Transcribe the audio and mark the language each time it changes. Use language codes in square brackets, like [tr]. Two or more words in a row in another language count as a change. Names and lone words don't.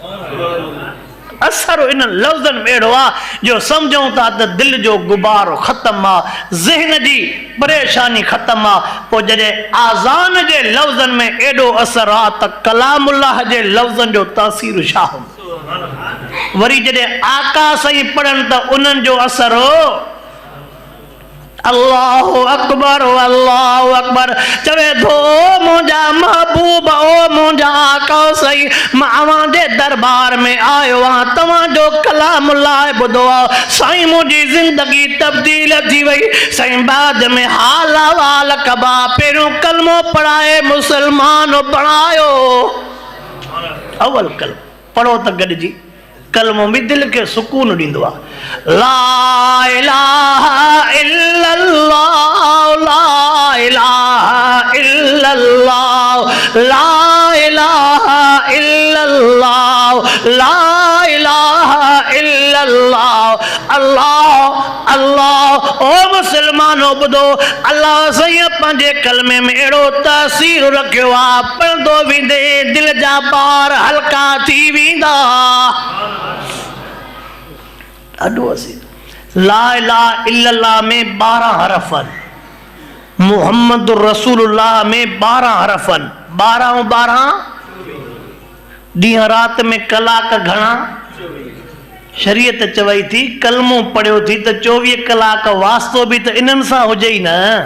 [sd] असर इन लफ़्ज़नि में अहिड़ो आहे जो सम्झूं था त दिलि जो गुबारो ख़तमु आहे, ज़हन जी परेशानी ख़तमु आहे। पोइ जॾहिं आज़ान जे लफ़्ज़नि में एॾो असर आहे त कलामुल्लाह जे लफ़्ज़नि जो तासीर छा हूंदो? वरी जॾहिं आका साईं पढ़नि त उन्हनि जो असर हो [ar] الله أكبر الله أكبر. [sd] चवे थो मुंहिंजा महबूब ओ मुंहिंजा आका साईं, मां अव्हांजे दरबार में आयो आहियां, तव्हांजो कलामुल्लाह ॿुधो आहे। साईं मुंहिंजी ज़िंदगी तब्दील थी वई। साईं बाद में हाल अहवाल कबा, पहिरियों कलमो पढ़ाए मुसलमान बणायो। अवल कलमो पढ़ो त गॾिजी, कलमो बि दिलि खे सुकून ॾींदो आहे। [ar] لا إله إلا الله لا إله إلا الله لا إله إلا الله لا إله إلا الله الله الله. [sd] ओ मुसलमानो ॿुधो, अल्लाह साईं पंहिंजे कलमे में अहिड़ो तासीर रखियो आहे, पढ़ंदो वेंदे दिलि जा ॿार हल्का थी वेंदा। ॾाढो असीं [ar] لا إله إلا الله [sd] में 12 हरफ आहिनि, [ar] محمد رسول الله [sd] में 12 हरफ आहिनि, 12 ऐं 12 ॾींहं राति में कलाक घणा? शरीयत चवई थी कलमो पढ़ियो थी त 24 कलाक वास्तो बि त इन्हनि सां हुजे ई न।